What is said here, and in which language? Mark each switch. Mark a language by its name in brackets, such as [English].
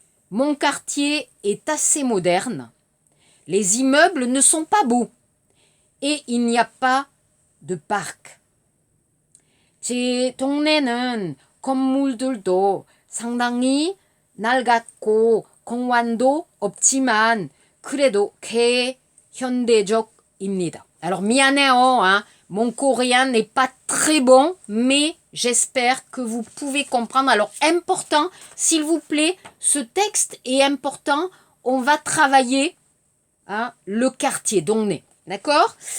[French] Mon quartier est assez moderne. Les immeubles ne sont pas beaux et il n'y a pas de parc. [Korean] 제 동네는 건물들도 상당히 낡았고 공원도 없지만 그래도 꽤 현대적입니다. [French] Alors [Korean] 미안해요, [French] hein? Mon coréen n'est pas très bon, mais j'espère que vous pouvez comprendre. Alors important, s'il vous plaît, ce texte est important. On va travailler le quartier, 동네, d'accord?